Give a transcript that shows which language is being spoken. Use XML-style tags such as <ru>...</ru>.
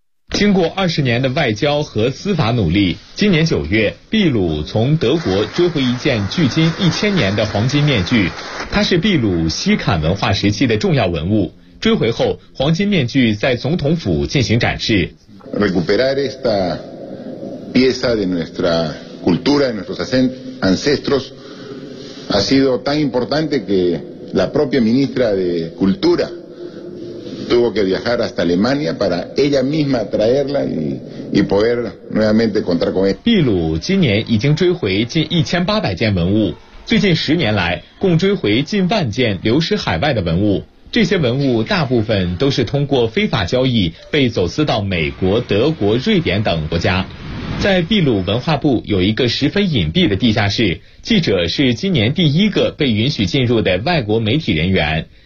<zh>经过20年的外交和司法努力，今年九月，秘鲁从德国追回一件距今1000年的黄金面具，它是秘鲁锡坎文化时期的重要文物。追回后，黄金面具在总统府进行展示。</zh> <es>Recuperar esta pieza de nuestra cultura, de nuestros ancestros, ha sido tan importante que la propia ministra de Cultura tuvo que viajar hasta Alemania para ella misma traerla y poder nuevamente contar con ella.</es> <zh>秘鲁今年已经追回近1800件文物，最近10年来共追回近10000件流失海外的文物。这些文物大部分都是通过非法交易被走私到美国、德国、瑞典等国家。在秘鲁文化部有一个十分隐蔽的地下室，记者是今年第一个被允许进入的外国媒体人员。</zh>